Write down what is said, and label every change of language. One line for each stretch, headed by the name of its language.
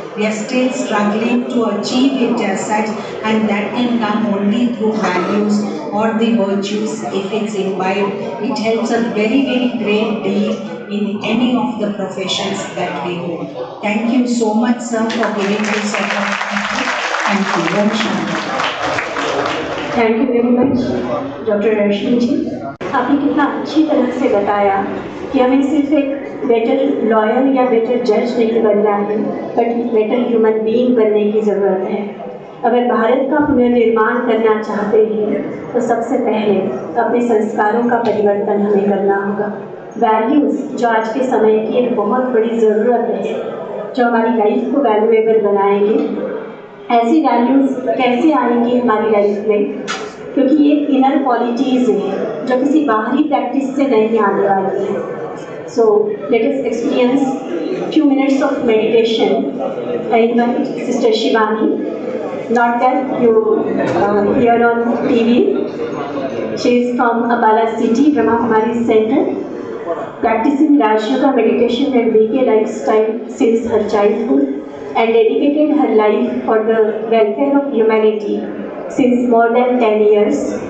English: We are still struggling to achieve it as such, and that can come only through values or the virtues if it's imbibed. It helps a very, very great deal in any of the professions that we hold. Thank you so much, sir, for giving this opportunity. Thank you. Om Shanti. Thank you very much
Hindi: doctor रश्मि जी। आपने कितना अच्छी तरह से बताया कि हमें सिर्फ एक बेटर लॉयर या बेटर जज नहीं बनना है, बट
English: better human being
Hindi: बनने की ज़रूरत है। अगर भारत का पुनर्निर्माण करना चाहते हैं तो सबसे पहले अपने संस्कारों का परिवर्तन हमें करना होगा। वैल्यूज़ जो आज के समय की एक बहुत बड़ी ज़रूरत है, जो हमारी लाइफ को वैल्यूएबल बनाएंगे। ऐसी वैल्यूज़ कैसे आएंगी हमारी लाइफ में, क्योंकि ये इनर क्वालिटीज़ हैं जो किसी बाहरी प्रैक्टिस से नहीं आने वाली है।
English: So let us experience few minutes of meditation. I invite sister Shivani, not that you hear on TV. She is from Ambala City, Brahma Kumari Center, practicing Raj Yoga meditation and BK lifestyle since her childhood, and dedicated her life for the welfare of humanity since more than 10 years.